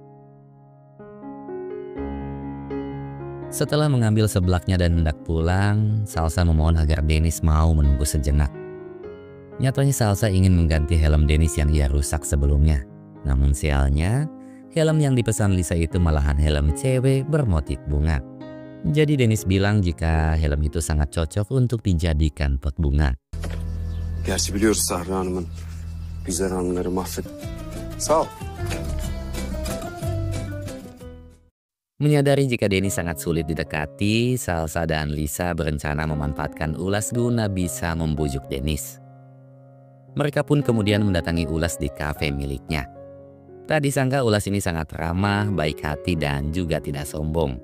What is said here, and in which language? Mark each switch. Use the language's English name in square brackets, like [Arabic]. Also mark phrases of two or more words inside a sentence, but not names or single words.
[Indonesian] Setelah mengambil seblaknya dan hendak pulang, Salsa memohon agar Dennis mau menunggu sejenak. Nyatanya Salsa ingin mengganti helm Dennis yang ia rusak sebelumnya. Namun sialnya, helm yang dipesan Lisa itu malahan helm cewek bermotif bunga. Jadi Dennis bilang jika helm itu sangat cocok untuk dijadikan pot bunga. [Turkish] Gerçi biliyoruz Sahra Hanım'ın güzel anıları mahvet. Sağ ol. [Indonesian] Menyadari jika Dennis sangat sulit didekati, Salsa dan Lisa berencana memanfaatkan Ulas guna bisa membujuk Dennis. Mereka pun kemudian mendatangi Ulas di kafe miliknya. Tak disangka Ulas ini sangat ramah, baik hati dan juga tidak sombong.